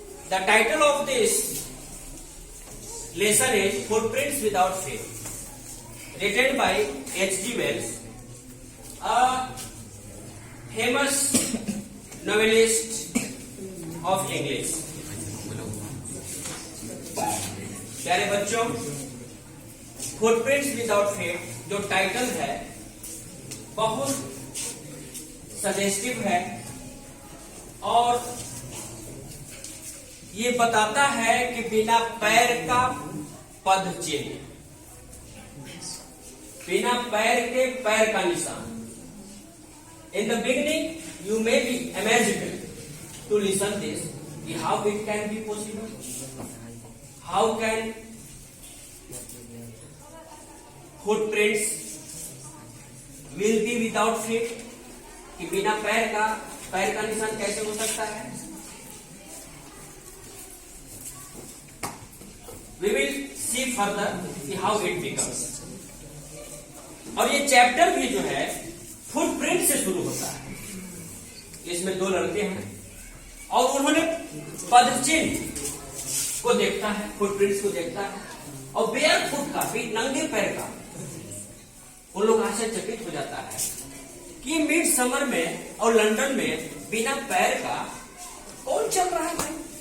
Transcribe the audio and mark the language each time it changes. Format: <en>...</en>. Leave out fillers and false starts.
<en>The title of this lesson is Footprints Without Feet, written by H.G. Wells, a famous novelist of English.</en> <hi>प्यारे बच्चों, footprints without fate जो title है बहुत suggestive है और ये बताता है कि बिना पैर का पद चिन्ह, बिना पैर के पैर का निशान.</hi> <en>In the beginning, you may be imagined to listen this, how it can be possible, how can footprints will be without feet,</en> <hi>कि बिना पैर का निशान कैसे हो सकता है.</hi> <en>We will see further how it becomes.</en> <hi>और ये चैप्टर भी जो है फुटप्रिंट से शुरू होता है. इसमें दो लड़के हैं और उन्होंने पदचिन्ह को देखता है, फुटप्रिंट्स को देखता है और बेयर फुट का भी नंगे पैर का उन लोग आश्चर्यचकित हो जाता है कि मिड समर में और लंदन में बिना पैर का कौन चल रहा है भाई.</hi>